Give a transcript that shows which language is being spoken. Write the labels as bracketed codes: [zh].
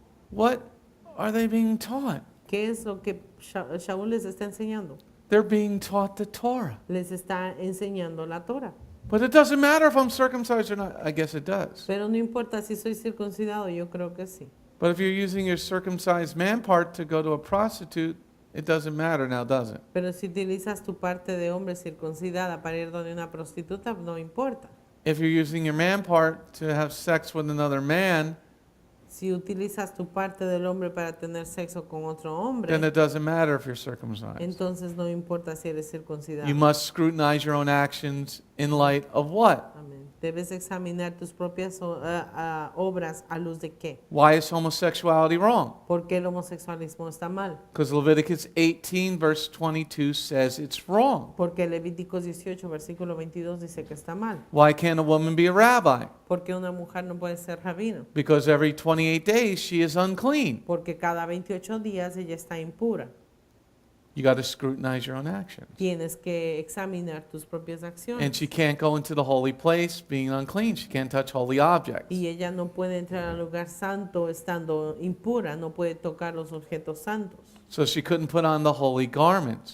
[en] what are they being taught? [es] ¿Qué es lo que Shaul les está enseñando? [en] They're being taught the Torah. [es] Les está enseñando la Torah. [en] But it doesn't matter if I'm circumcised or not. I guess it does. [es] Pero no importa si soy circuncidado, yo creo que sí. [en] But if you're using your circumcised man part to go to a prostitute, it doesn't matter now, does it? [es] Pero si utilizas tu parte de hombre circuncidada para ir donde una prostituta, no importa. [en] If you're using your man part to have sex with another man, [es] Si utilizas tu parte del hombre para tener sexo con otro hombre, [en] then it doesn't matter if you're circumcised. [es] entonces no importa si eres circuncidado. [en] You must scrutinize your own actions in light of what? [es] Amén. Debes examinar tus propias obras a luz de qué. [en] Why is homosexuality wrong? [es] ¿Por qué el homosexualismo está mal? [en] Because Leviticus 18 verse 22 says it's wrong. [es] Porque Levíticos 18, versículo 22 dice que está mal. [en] Why can't a woman be a rabbi? [es] Porque una mujer no puede ser rabino. [en] Because every 28 days she is unclean. [es] Porque cada 28 días ella está impura. [en] You got to scrutinize your own actions. [es] Tienes que examinar tus propias [en] And [es] acciones. [en] she can't go into the holy place being unclean. She can't touch holy objects. [es] Y ella no puede entrar al lugar santo estando impura, no puede tocar los objetos santos. [en] So she couldn't put on the holy garments.